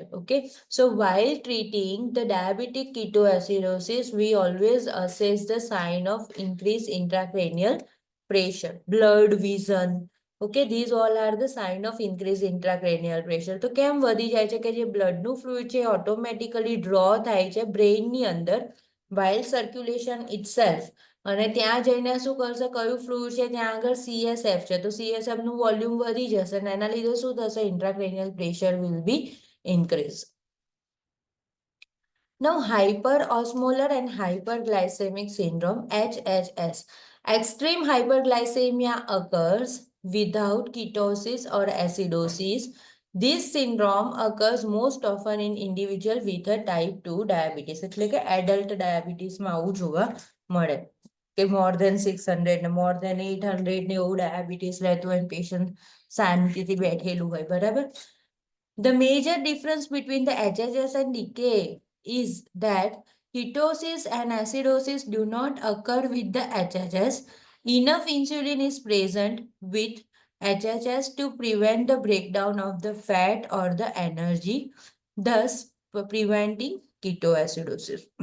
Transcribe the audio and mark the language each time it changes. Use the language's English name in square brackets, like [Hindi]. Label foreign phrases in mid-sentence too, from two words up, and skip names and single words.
[English] Okay, so while treating the diabetic ketoacidosis, we always assess the sign of increased intracranial pressure, blurred vision. Okay, these all are the sign of increased intracranial pressure. [Gujarati] તો કેમ વધી જાય છે કે જે બ્લડનું ફ્લુઇડ છે [English] automatically draw [Gujarati] થાય છે બ્રેઇનની અંદર [English] while circulation itself. [Gujarati] અને ત્યાં જઈને શું કરશે? કયું ફ્લુઇડ છે ત્યાં આગળ? CSF છે. તો CSF નું વોલ્યુમ વધી જશે અને એના લીધે શું થશે? [English] Intracranial pressure will be increased. Now, hyperosmolar and hyperglycemic syndrome, HHS. Extreme hyperglycemia occurs without ketosis or acidosis. This syndrome occurs most often in individual with a type 2 diabetes. [Gujarati] એટલે કે [English] adult diabetes [Gujarati] માં આવું જોવા મળે કે [English] more than 600 [Gujarati] ને [English] more than 800 [Gujarati] ને એવું diabetes રહેતું હોય patient શાંતિથી બેઠેલું હોય, બરાબર? [English] The major difference between the HHS and DKA is that ketosis and acidosis do not occur with the HHS. Enough insulin is present with HHS to prevent the breakdown of the fat or the energy, thus preventing ketoacidosis.